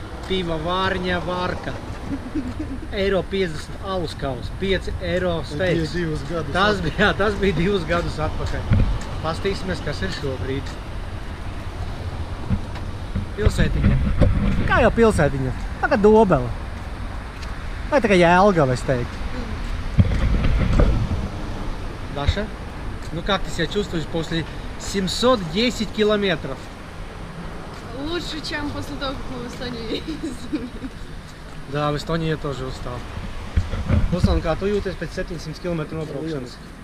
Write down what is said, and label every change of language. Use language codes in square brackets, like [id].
[lv] Piva Vārņa Varka. Eiro 50 aluskaus, 5 eiro steiks. Tas bija 2 gadus atpakaļ. Pastīsimies, kas ir šobrīd. Pilsētiņa. Kā jau pilsētiņa? Tā kā Dobele. Vai tā kā Jelgava, es teiktu. [ru] Даша, ну как ты себя чувствуешь после 710 километров? Лучше, чем после того, как мы в Эстонию ездили. Да, в Эстонии я тоже устал. [lv] Ruslan, kā tu jūties pēc 700 km nobraukšanas?